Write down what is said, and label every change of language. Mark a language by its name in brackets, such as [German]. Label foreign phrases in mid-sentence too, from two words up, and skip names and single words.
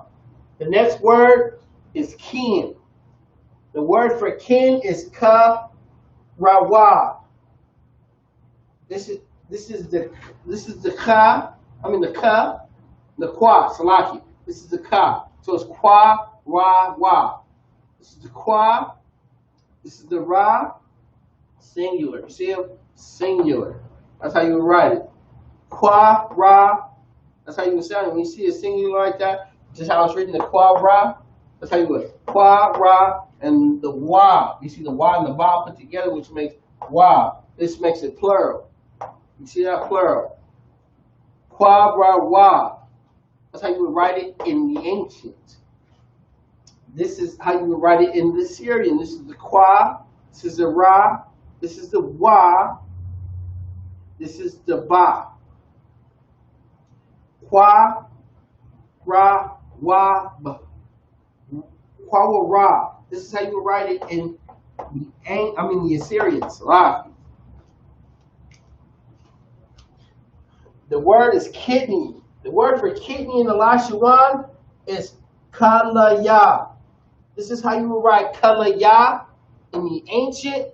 [English] The next word is kin. The word for kin is [Assyrian Neo-Aramaic] ka rawa. [English] This is the ka. The [Assyrian Neo-Aramaic] kwa salaki. [English] This is the ka. So it's [Assyrian Neo-Aramaic] kwa ra wa. [English] This is the kwa. This is the ra. Singular. You see them? Singular. That's how you would write it. [Assyrian Neo-Aramaic] Kwa ra. [English] That's how you would sound it. When you see a singular like that, just how it's written, the [Assyrian Neo-Aramaic] kwa ra. [English] That's how you would. [Assyrian Neo-Aramaic] Kwa ra [English] and the wa. You see the wa and the ba put together, which makes wa. This makes it plural. You see that plural? [Assyrian Neo-Aramaic] Kwa ra wa. [English] That's how you would write it in the ancient. This is how you would write it in the Syrian. This is the kwa. This is the ra. This is the wa. This is the ba. [Assyrian Neo-Aramaic] Kwa, ra, wa, ba. Kwa, ra. [English] This is how you would write it in the Assyrian. The word is kidney. The word for kidney in the Lashawan is kalaya. This is how you would write kalaya in the ancient.